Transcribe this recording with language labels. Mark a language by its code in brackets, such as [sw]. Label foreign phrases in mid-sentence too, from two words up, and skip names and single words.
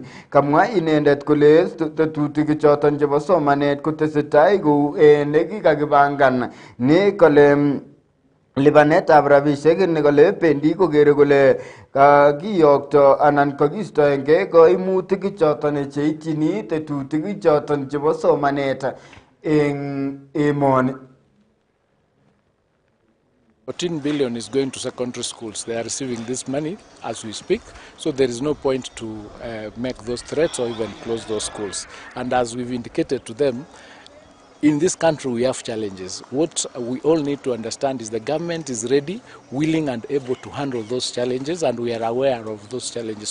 [kln] Kamwa inendet kole tetutik choton chebo somanet kotesetai kou nekikakipangan ni kole lipanetab rabishek ni kole pendi kokere kole kakiyokto anan kakistoenge koimutik choton cheityini tetutik choton chebo somanet eng emoni. [en] 14 billion is going to secondary schools. They are receiving this money as we speak, so there is no point to make those threats or even close those schools. And as we've indicated to them, in this country we have challenges. What we all need to understand is the government is ready, willing and able to handle those challenges, and we are aware of those challenges.